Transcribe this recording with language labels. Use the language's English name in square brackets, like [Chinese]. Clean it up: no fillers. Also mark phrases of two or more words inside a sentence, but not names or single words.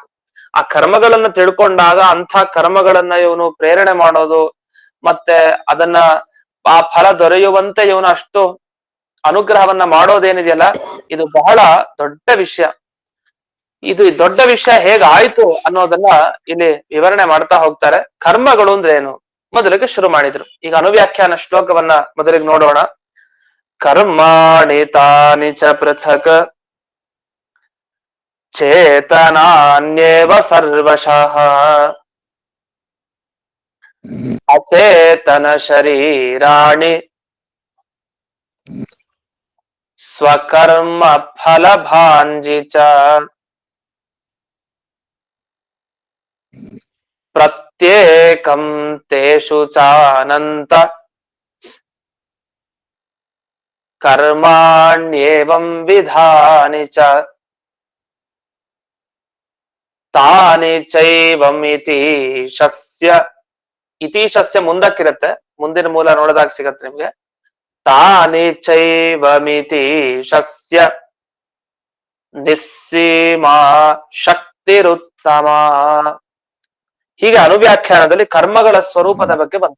[Kannada] ಆ ಕರ್ಮಗಳನ್ನ ತಿಳ್ಕೊಂಡಾಗ ಅಂಥ ಕರ್ಮಗಳನ್ನ ಇವನು ಪ್ರೇರಣೆ ಮಾಡೋದು, ಮತ್ತೆ ಅದನ್ನ ಆ ಫಲ ದೊರೆಯುವಂತೆ ಇವನು ಅಷ್ಟು ಅನುಗ್ರಹವನ್ನ ಮಾಡೋದೇನಿದೆಯಲ್ಲ, ಇದು ಬಹಳ ದೊಡ್ಡ ವಿಷಯ. ಇದು ದೊಡ್ಡ ವಿಷಯ ಹೇಗಾಯ್ತು ಅನ್ನೋದನ್ನ ಇಲ್ಲಿ ವಿವರಣೆ ಮಾಡ್ತಾ ಹೋಗ್ತಾರೆ. ಕರ್ಮಗಳು ಅಂದ್ರೆ ಏನು ಮೊದಲಿಗೆ ಶುರು ಮಾಡಿದ್ರು. ಈಗ ಅನುವ್ಯಾಖ್ಯಾನ ಶ್ಲೋಕವನ್ನ ಮೊದಲಿಗೆ ನೋಡೋಣ. [Sanskrit] कर्माणि तानि च पृथक् चेतनान्येव सर्वशः अचेतन शरीराणि स्वकर्म फलभांजि च प्रत्येकं तेषु चानंत कर्माण्येवं विधानि च तानि चैवं इतीशस्य. [Kannada] ಇತೀಶಸ್ಯ ಮುಂದಕ್ಕಿರತ್ತೆ, ಮುಂದಿನ ಮೂಲ ನೋಡಿದಾಗ ಸಿಗತ್ತೆ ನಿಮ್ಗೆ. [Sanskrit] तानि चैवमितीशस्य निस्सीमा शक्तिरुत्तम. [Kannada] ಹೀಗೆ ಅನುವ್ಯಾಖ್ಯಾನದಲ್ಲಿ ಕರ್ಮಗಳ ಸ್ವರೂಪದ ಬಗ್ಗೆ ಬಂತು.